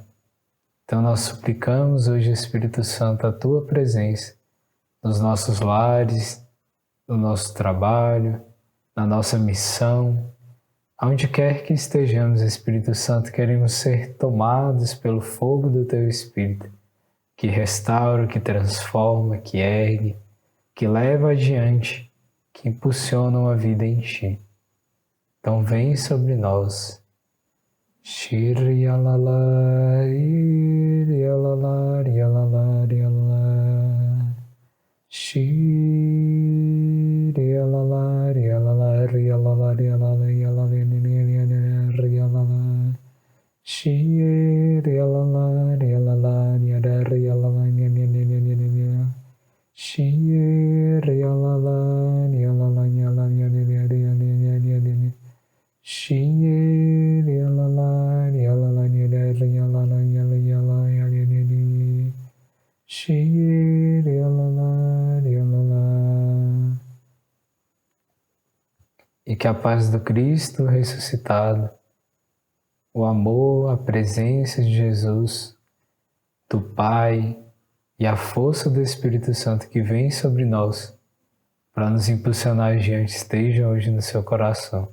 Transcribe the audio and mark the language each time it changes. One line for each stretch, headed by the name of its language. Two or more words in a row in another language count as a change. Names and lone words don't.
Portuguese: Então nós suplicamos hoje, Espírito Santo, a tua presença nos nossos lares, no nosso trabalho, na nossa missão, aonde quer que estejamos, Espírito Santo, queremos ser tomados pelo fogo do teu Espírito, que restaura, que transforma, que ergue, que leva adiante, que impulsiona uma vida em ti. Então vem sobre nós. Shri alala, iri alala, ri alala, ri alala. Shri alala, ri alala, ri alala, ri alala, ri alala, ri alala. Shri alala, ri alala, ri alala, ri alala, Shri alala, ri alala, ri alala, Shri alala, ri alala, ri alala, Shri alala, ri alala. E que a paz do Cristo ressuscitado, o amor, a presença de Jesus, do Pai e a força do Espírito Santo que vem sobre nós para nos impulsionar adiante esteja hoje no seu coração.